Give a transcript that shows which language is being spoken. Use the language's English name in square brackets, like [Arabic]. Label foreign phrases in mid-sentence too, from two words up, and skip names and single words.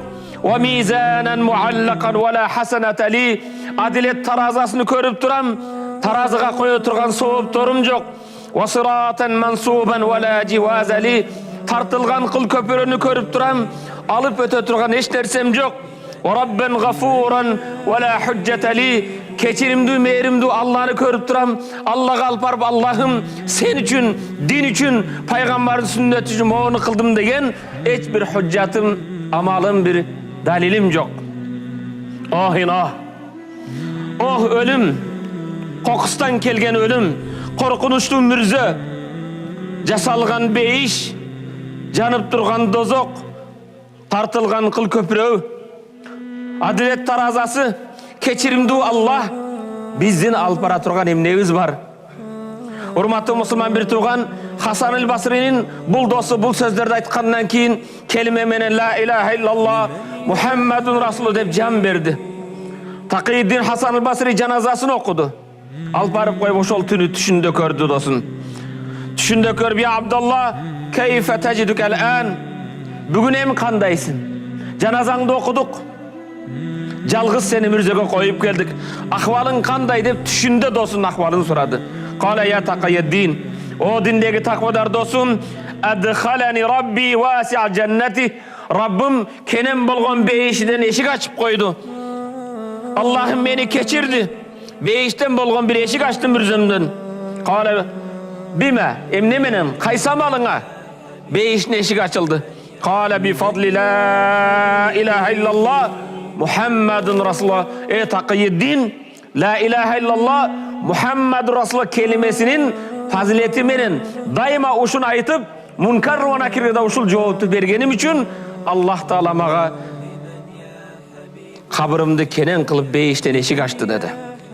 [Arabic] وميزانا معلقا ولا حسنة لي, [Kyrgyz] адилет таразасын көрүп турам. Таразыга кое турган соопторум жок. [Arabic] وصراطا منصوبا ولا جواز لي, [Kyrgyz] тартылган кыл көпөрөнү көрүп турам. Алып өтө турган эч нерсем жок. [Arabic] وربا غفورا ولا حجة لي, [Kyrgyz] кечиримдүү, мээримдүү Алланы көрүп турам. Аллага алып барып, Аллахым, сен үчүн, дин үчүн, пайгамбардын сүннөтү үчүн могуну кылдым деген эч бир худжатым, амалым, бир далилим жок. Охина. Ох өлүм, кокустан келген өлүм, коркунучтуу мүрзө, жасалган бейиш, жанып турган дозок, тартылган кыл көпүрөө, адилет таразасы, кечиримдүү Аллах, биздин алып бара турган эмнебиз бар? Урматтуу мусулман бир тууган, Хасан el-Басринин бул досу бул сөздөрдү айткандан кийин келиме менен [Arabic] لا إله إلا الله محمد رسول [Kyrgyz] деп жан берди. Такийддин Хасан el-Басри жаназасын окуду. Алып барып коюп ошол түнү түшүндө көрдү досун. Түшүндө көрүп: [Arabic] "يا عبد الله كيف تجدك الآن?" [Kyrgyz] Бүгүн эми кандайсың? Жаназаңды окудук. Жалгыз сени мүрзөгө коюп келдик. Акыбалың кандай деп түшүндө досун акыбалын сурады. [Arabic] قال يا تقي الدين, [Kyrgyz] о диндеги таквадар досум, [Arabic] أدخلني ربي واسع جنته, [Kyrgyz] Раббым кенен болгон бейишиден эшик ачып койду. Аллахым мени кечирди. Бейиштен болгон бир эшик ачты мүрзөмдөн. [Arabic] قال بما, [Kyrgyz] эмне менен, кайсы амалыңа? Бейиштин эшиги ачылды. [Arabic] قال بفضل لا إله إلا الله محمد رسول الله. [Kyrgyz] Такийддин [Arabic] لا إله إلا الله محمد رسول الله [Kyrgyz] келимесинин фазилети менен дайыма ушуну айтып, мункар ва накирге ушул жоопту бергеним үчүн Аллах Таала мага кабырымды кенен кылып бейиштен эшик ачты деди.